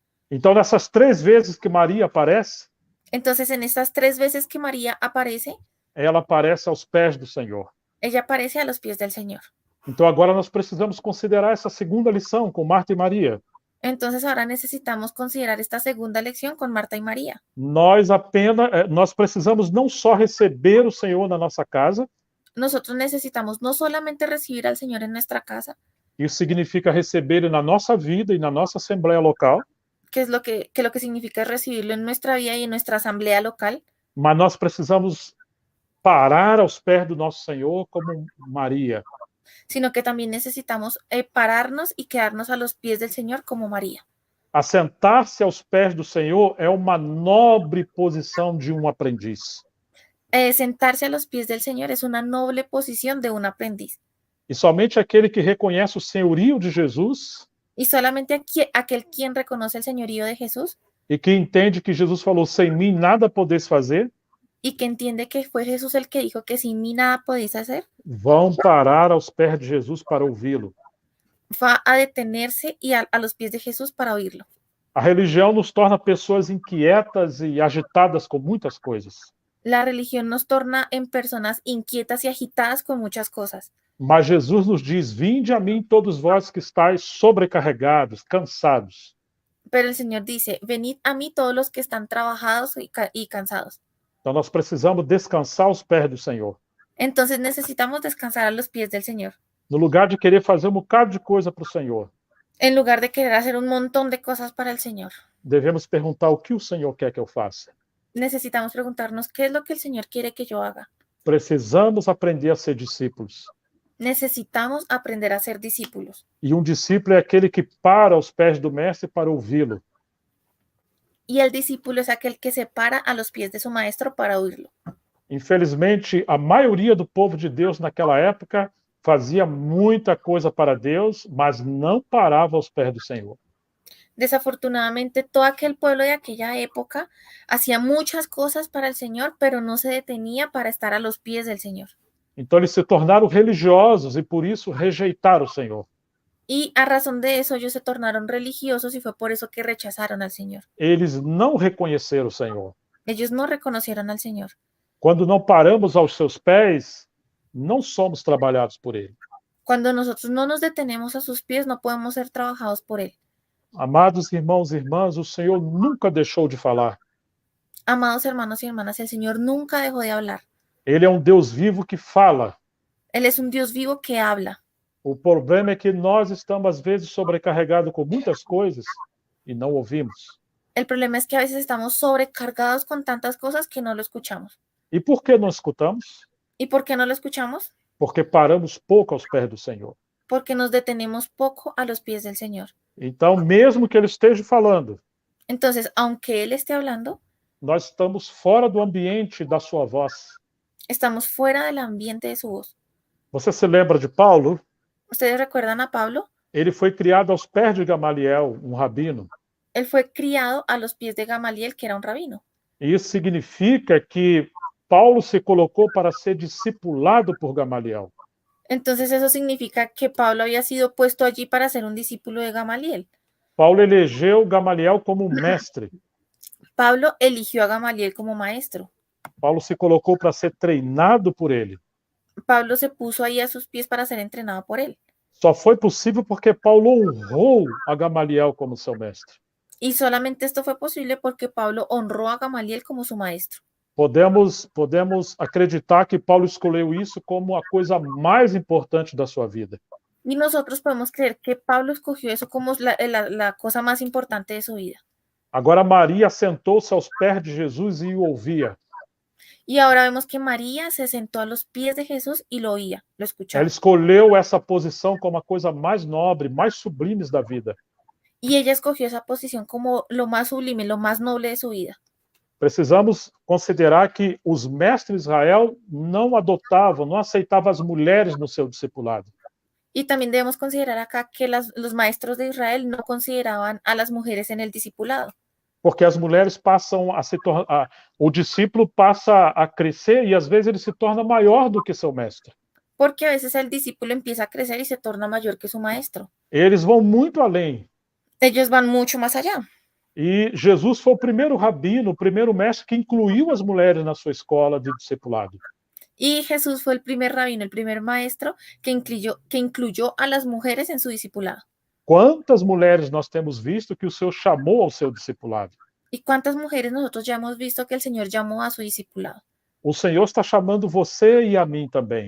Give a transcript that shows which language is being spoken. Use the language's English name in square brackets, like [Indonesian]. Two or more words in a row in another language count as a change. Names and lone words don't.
[Portuguese] Então, nessas 3 vezes que Maria aparece, [Spanish] Entonces, en estas 3 veces que María aparece, [Portuguese] ela aparece aos pés do Senhor. [Spanish] ella aparece a los pies del Señor. [Portuguese] Então agora nós precisamos considerar essa segunda lição com Marta e Maria. [Spanish] Entonces, ahora necesitamos considerar esta segunda lección con Marta y María. [Portuguese] Nós precisamos não só receber o Senhor na nossa casa, [Spanish] Nosotros necesitamos no solamente recibir al Señor en nuestra casa, [Portuguese] isso significa receber Ele na nossa vida e na nossa assembleia local, [Spanish] que es lo que significa recibirlo en nuestra vida y en nuestra asamblea local, [Portuguese] mas nós precisamos parar aos pés do nosso Senhor como Maria. [Spanish] sino que también necesitamos pararnos y quedarnos a los pies del Señor como María. [Portuguese] Assentar-se aos pés do Senhor é uma nobre posição de um aprendiz. [Spanish] Sentarse a los pies del Señor es una noble posición de un aprendiz. [Portuguese] E somente aquele que reconhece o senhorio de Jesus [Spanish] Y solamente aquel quien reconoce el señorío de Jesús [Portuguese] e que entende que Jesus falou: sem mim nada podeis fazer, [Spanish] y que entiende que fue Jesús el que dijo que sin mí nada podéis hacer, [Portuguese] vão parar aos pés de Jesus para ouvi-lo. [Spanish] va a detenerse y a los pies de Jesús para oírlo. [Portuguese] A religião nos torna pessoas inquietas e agitadas com muitas coisas. [Spanish] La religión nos torna en personas inquietas y agitadas con muchas cosas. [Portuguese] Mas Jesus nos diz: vinde a mim todos vós que estáis sobrecarregados, cansados. [Spanish] Pero el Señor dice, venid a mí todos los que están trabajados y cansados. [Portuguese] Então nós precisamos descansar aos pés do Senhor. [Spanish] Entonces necesitamos descansar a los pies del Señor. [Portuguese] No lugar de querer fazer um bocado de coisa para o Senhor, [Spanish] En lugar de querer hacer un montón de cosas para el Señor, [Portuguese] devemos perguntar o que o Senhor quer que eu faça. [Spanish] necesitamos preguntarnos qué es lo que el Señor quiere que yo haga. [Portuguese] Precisamos aprender a ser discípulos. [Spanish] Necesitamos aprender a ser discípulos. [Portuguese] E um discípulo é aquele que para aos pés do mestre para ouvi-lo. [Spanish] Y el discípulo es aquel que se para a los pies de su maestro para oírlo. [Portuguese] Infelizmente, a maioria do povo de Deus naquela época fazia muita coisa para Deus, mas não parava aos pés do Senhor. [Spanish] Desafortunadamente, todo aquel pueblo de aquella época hacía muchas cosas para el Señor, pero no se detenía para estar a los pies del Señor. [Portuguese] Então eles se tornaram religiosos e por isso rejeitaram o Senhor. [Spanish] Y a razón de eso ellos se tornaron religiosos y fue por eso que rechazaron al Señor. [Portuguese] Eles não reconheceram o Senhor. [Spanish] Ellos no reconocieron al Señor. [Portuguese] Quando não paramos aos seus pés, não somos trabalhados por Ele. [Spanish] Cuando nosotros no nos detenemos a sus pies, no podemos ser trabajados por Él. [Portuguese] Amados irmãos e irmãs, o Senhor nunca deixou de falar. [Spanish] Amados hermanos y hermanas, el Señor nunca dejó de hablar. [Portuguese] Ele é um Deus vivo que fala. [Spanish] Él es un Dios vivo que habla. [Portuguese] O problema é que nós estamos, às vezes, sobrecarregados com muitas coisas e não ouvimos. [Spanish] El problema es que a veces estamos sobrecargados con tantas cosas que no lo escuchamos. [Portuguese] E por que não escutamos? [Spanish] ¿Y por qué no lo escuchamos? [Portuguese] Porque paramos pouco aos pés do Senhor. [Spanish] Porque nos detenemos poco a los pies del Señor. [Portuguese] Então, mesmo que Ele esteja falando, [Spanish] Entonces, aunque Él esté hablando, [Portuguese] nós estamos fora do ambiente da sua voz. [Spanish] estamos fuera del ambiente de su voz. [Portuguese] Você se lembra de Paulo? [Spanish] ¿Ustedes recuerdan a Pablo? [Portuguese] Ele foi criado aos pés de Gamaliel, um rabino. [Spanish] Él fue criado a los pies de Gamaliel, que era un rabino. [Portuguese] E isso significa que Paulo se colocou para ser discipulado por Gamaliel. [Spanish] Entonces eso significa que Pablo había sido puesto allí para ser un discípulo de Gamaliel. [Portuguese] Paulo elegeu Gamaliel como um mestre. [Spanish] Pablo eligió a Gamaliel como maestro. [Portuguese] Paulo se colocou para ser treinado por ele. [Spanish] Pablo se puso ahí a sus pies para ser entrenado por él. [Portuguese] Só foi possível porque Paulo honrou a Gamaliel como seu mestre. [Spanish] Y solamente esto fue posible porque Pablo honró a Gamaliel como su maestro. [Portuguese] Podemos acreditar que Paulo escolheu isso como a coisa mais importante da sua vida. [Spanish] Y nosotros podemos creer que Pablo escogió eso como la cosa más importante de su vida. [Portuguese] Agora Maria sentou-se aos pés de Jesus e o ouvia. [Spanish] Y ahora vemos que María se sentó a los pies de Jesús y lo oía, lo escuchaba. [Portuguese] Ela escolheu essa posição como a coisa mais nobre, mais sublime da vida. [Spanish] Y ella escogió esa posición como lo más sublime, lo más noble de su vida. [Portuguese] Precisamos considerar que os mestres de Israel não adotavam, não aceitavam as mulheres no seu discipulado. [Spanish] Y también debemos considerar acá que los maestros de Israel no consideraban a las mujeres en el discipulado. [Portuguese] Porque as mulheres passam a se tornar, o discípulo passa a crescer e às vezes ele se torna maior do que seu mestre. [Spanish] Porque a veces el discípulo empieza a crecer y se torna mayor que su maestro. [Portuguese] Eles vão muito além. [Spanish] Ellos van mucho más allá. [Portuguese] E Jesus foi o primeiro rabino, o primeiro mestre que incluiu as mulheres na sua escola de discipulado. [Spanish] Y Jesús fue el primer rabino, el primer maestro que incluyó a las mujeres en su discipulado. [Portuguese] Quantas mulheres nós temos visto que o Senhor chamou ao seu discipulado? [Spanish] ¿Y cuántas mujeres nosotros ya hemos visto que el Señor llamó a su discipulado? [Portuguese] O Senhor está chamando você e a mim também.